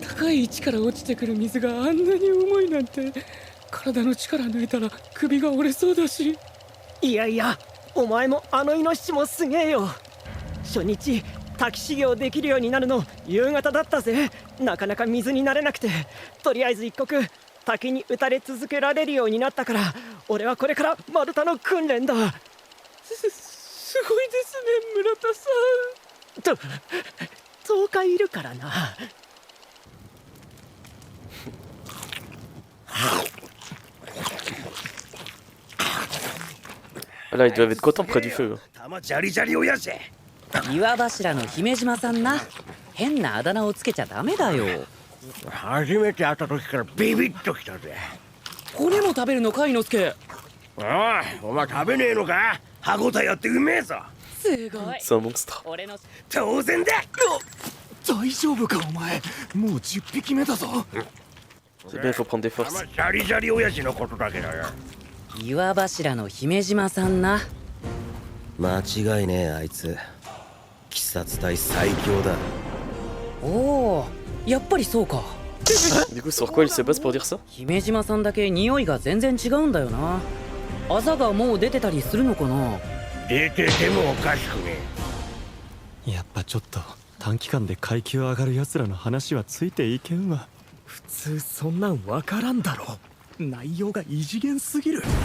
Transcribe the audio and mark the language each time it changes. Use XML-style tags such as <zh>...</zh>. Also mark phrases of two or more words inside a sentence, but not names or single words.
<ja>高い位置から落ちてくる水があんなに重いなんて体の力抜いたら首が折れそうだしいやいやお前もあのイノシシもすげえよ初日滝修行できるようになるの夕方だったぜなかなか水になれなくてとりあえず一刻滝に打たれ続けられるようになったから俺はこれから丸太の訓練だすごいですね村田さん10日いるからな</ja> <fr>Là ils doivent être contents près du feu.</fr> <ja>岩柱の姫島さんな変なあだ名をつけちゃダメだよ初めて会った時からビビッときたぜ骨も食べるのか猪之助おいお前食べねえのか歯ごたえあってうめえぞすごい</ja> <fr>C'est un monstre.</fr> <ja>俺の当然だ大丈夫かお前もう10匹目だぞ</ja> <fr>C'est bien, il faut prendre des forces.</fr> <ja>ジャリジャリ親父のことだけどよ岩柱の姫島さんな間違いねえあいつ鬼殺隊最強だおおやっぱりそうか</ja> <fr>Du coup, sur quoi il se base pour dire ça?</fr> <ja>姫島さんだけ匂いが全然違うんだよな。あざがもう出てたりするのかな。出ててもおかしくねやっぱちょっと短期間で階級上がる奴らの話はついていけんわ。普通そんなんわからんだろ。内容が異次元すぎる。</ja>